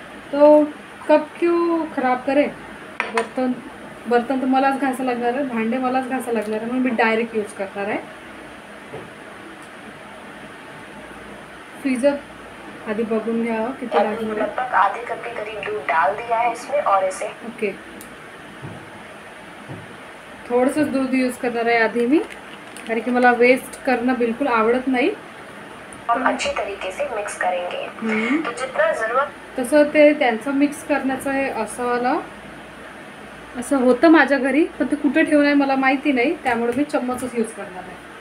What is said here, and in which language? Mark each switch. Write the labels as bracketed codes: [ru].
[hi] तो कप क्यों खराब करे, [mr] बर्तन तो मलाच घासा लागणार आहे, भांडे मलाच घासा लागणार आहे, म्हणून मी डायरेक्ट यूज करणार आहे। फ्रीजर आधी बघून घ्या किती लागणार। [hi] लगभग आधे कप के करीब दूध डाल दिया है इसमें, और इसे [mr] ओके, थोडंसं दूध यूज करणार आहे आधी मी, कारण की मला वेस्ट करणं बिलकुल आवडत नाही। [hi] और अच्छी तरीके से मिक्स करेंगे। तो जितना जरूरत [mr] तसं ते त्यांचं मिक्स करण्याचं आहे, असं होतं माझ्या घरी, पण ते कुठे ठेवणं आहे मला माहिती नाही, त्यामुळे मी चम्मचच यूज करणार आहे।